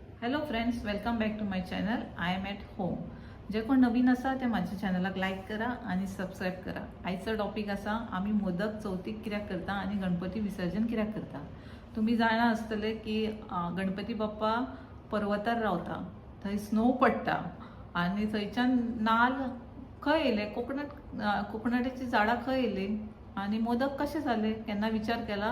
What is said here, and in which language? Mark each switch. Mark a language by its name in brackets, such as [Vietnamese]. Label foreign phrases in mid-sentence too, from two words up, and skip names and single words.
[English] Hello friends, welcome back to my channel. I am at home. [Konkani] जे कोण नवीन असा ते माझ्या चॅनलाक लाईक करा आणि सबस्क्राईब करा. आयचो टॉपिक असा आम्ही मोदक चवथीक कित्याक करता आणि गणपती विसर्जन कित्याक करता. तुम्ही जाणा आसतले की गणपती बाप्पा पर्वतार रावता, थंय स्नो पडटा आणि थंयच्यान नाल खंय येयले, कोकोनटाची झाडां खंय येयली आणि मोदक कशे जाले, केन्ना विचार केला?